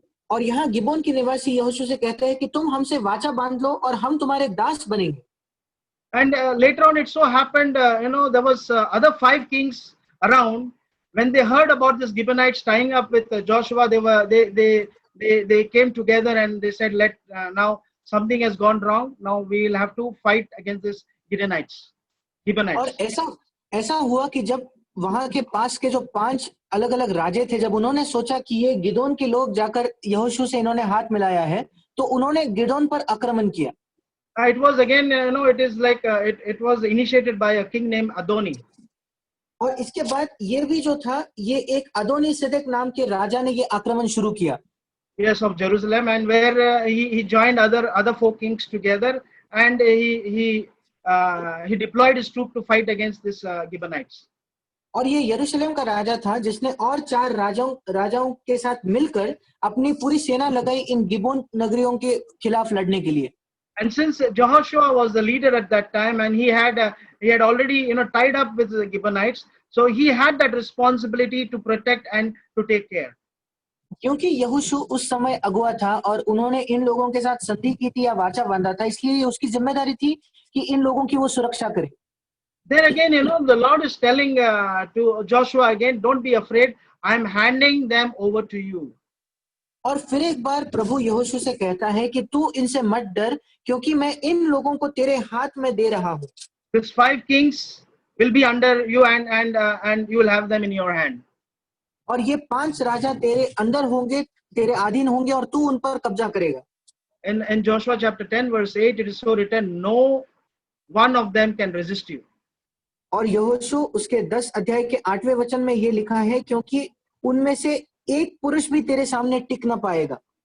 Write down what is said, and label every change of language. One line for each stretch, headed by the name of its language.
Hindi: और यहाँ गिबोन के निवासी यहोशू से कहते हैं कि तुम हमसे वाचा बांध लो और हम तुम्हारे दास बनेंगे।
English: And later on, it so happened, there was other 5 kings around. When they heard about this Gibeonites tying up with Joshua, they came together and they said, "Let now something has gone wrong. Now we will have to fight against this Gibeonites."
Hindi: और ऐसा हुआ कि जब वहां के पास के जो 5 अलग अलग राजे थे, जब उन्होंने सोचा कि ये गिदोन के लोग जाकर यहोशू से इन्होंने हाथ मिलाया है, तो उन्होंने गिदोन पर आक्रमण किया।
English: It was again, it is like it was initiated by a king named Adoni.
Hindi: और इसके बाद ये भी जो था, ये एक अदोनी सिदक नाम के राजा ने ये आक्रमण शुरू किया।
English: Yes, of Jerusalem, and where he joined other 4 kings together, and he deployed his troop to fight against this Gibeonites.
Hindi: और ये यरूशलेम का राजा था जिसने और 4 राजाओं के साथ मिलकर अपनी पूरी सेना लगाई इन गिबोन नगरियों के खिलाफ लड़ने के लिए।
English: And since Jehoshua was the leader at that time, and he had already tied up with the Gibeonites, so he had that responsibility to protect and to take care.
Hindi: क्योंकि यहोशू उस समय अगुआ था और उन्होंने इन लोगों के साथ संधि की थी या वाचा बांधा था, इसलिए उसकी जिम्मेदारी थी कि इन लोगों की वो सुरक्षा करे।
English: There again, the Lord is telling to Joshua again, "Don't be afraid. I am handing them over to you."
Hindi: और फिर एक बार प्रभु यहोशू से कहता है कि तू इनसे मत डर, क्योंकि मैं इन लोगों को तेरे हाथ में दे रहा हूँ।
English: These 5 kings will be under you, and you will have them in your hand.
Hindi: और ये 5 राजा तेरे अंदर होंगे, तेरे अधीन होंगे और तू उन पर कब्जा करेगा।
English: In Joshua chapter 10 verse 8, it is so written, "No one of them can resist you."
Hindi: और यहोशू उसके 10 अध्याय के 8वें वचन में ये लिखा है, क्योंकि उनमें से एक पुरुष भी तेरे सामने टिक न पाएगा।